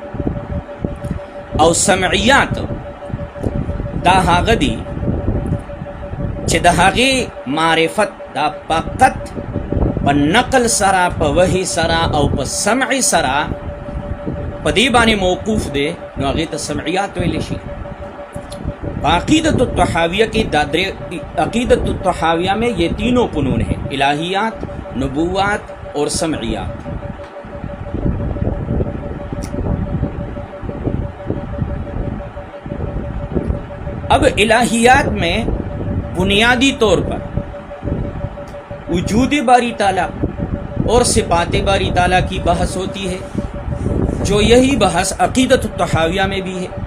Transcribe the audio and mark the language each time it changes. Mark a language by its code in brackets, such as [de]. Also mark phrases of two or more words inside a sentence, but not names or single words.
[ps] او سمعیات دا هغه دي چې د هغې معرفت دا فقط په نقل سره، په وحی سره او په سمع سره په دې باندې موقوف دی، نو هغې ته سمعیات ویلی شي. [ur] عقیدت الطحاویہ کی عقیدت الطحاویہ میں یہ تینوں فنون ہیں: الہیات، نبوات اور سمعیات. اب الہیات میں بنیادی طور پر وجود باری تعالیٰ اور صفات باری تعالیٰ کی بحث ہوتی ہے، جو یہی بحث عقیدت الطحاویہ میں بھی ہے.